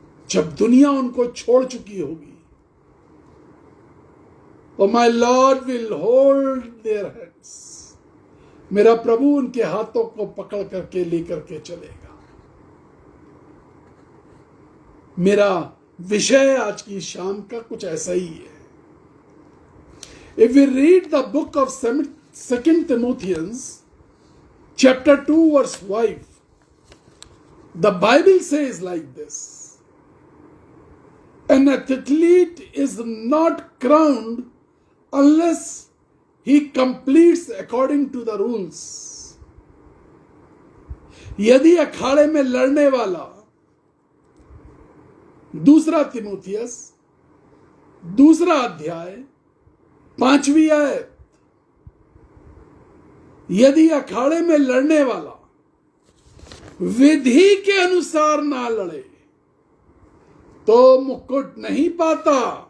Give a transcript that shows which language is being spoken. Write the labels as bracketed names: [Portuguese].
[Hindi] जब दुनिया उनको छोड़ चुकी होगी, और [English] my Lord will hold their hands, [Hindi] मेरा प्रभु उनके हाथों को पकड़ करके लेकर के चलेगा। मेरा विषय आज की शाम का कुछ ऐसा ही है। [English] If we read the book of 2 Timothy, chapter 2, verse 5, the Bible says like this: an athlete is not crowned unless he completes according to the rules. [Hindi] यदि अखाड़े में लड़ने वाला, 2 तिमोथियस 2 अध्याय 5वीं आयत, यदि अखाड़े में लड़ने वाला विधि के अनुसार ना लड़े तो मुकुट नहीं पाता।